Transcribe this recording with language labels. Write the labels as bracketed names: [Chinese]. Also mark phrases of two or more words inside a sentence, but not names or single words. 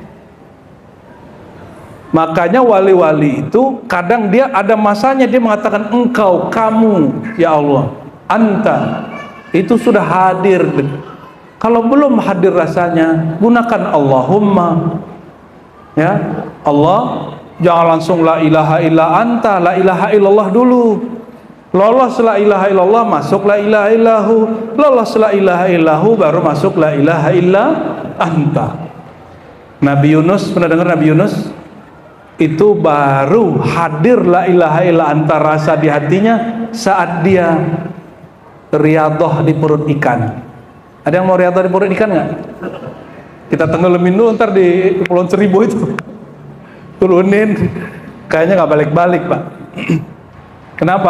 [Indonesian] Makanya wali-wali itu kadang dia ada masanya dia mengatakan engkau, kamu, ya Allah, anta. Itu sudah hadir. Kalau belum hadir rasanya, gunakan Allahumma. Ya, Allah, jangan langsung [Arabic] لا إله إلا أنت لا إله إلا الله [Indonesian] dulu. Lolos [Arabic] لا إله إلا الله, [Indonesian] masuk [Arabic] لا إله إلا هو. Lolos لا إله إلا هو, [Indonesian] baru masuk [Arabic] لا إله إلا أنت. [Indonesian] Nabi Yunus, pernah dengar Nabi Yunus? Itu baru hadir [Arabic] لا إله إلا أنت [Indonesian] rasa di hatinya saat dia riyadhah di perut ikan. Ada yang mau riyadhah di perut ikan nggak? Kita tenggelamin dulu ntar di Kepulauan Seribu itu. Turunin, kayaknya nggak balik-balik Pak. Kenapa?